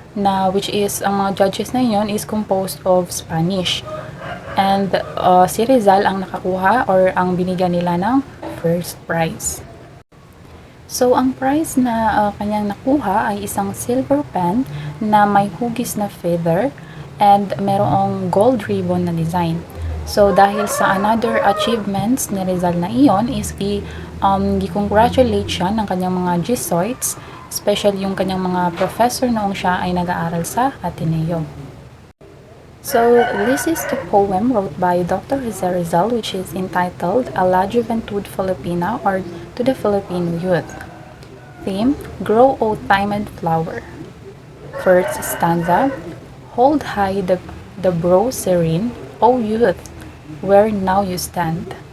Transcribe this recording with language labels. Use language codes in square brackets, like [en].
[tl] na which is ang mga judges na yun is composed of Spanish. And si Rizal ang nakakuha or ang binigyan nila ng first prize. So, ang prize na kanyang nakuha ay isang silver pen na may hugis na feather and merong gold ribbon na design. So, dahil sa another achievements ni Rizal na iyon is i-congratulate siya ng kanyang mga Jesuits, especially yung kanyang mga professor noong siya ay nag-aaral sa Ateneo. [en] So, this is the poem wrote by Dr. Jose Rizal, which is entitled A La Juventud Filipina, or To the Filipino Youth. Theme, Grow O Timid Flower. First stanza, Hold high the brow serene, O youth, where now you stand.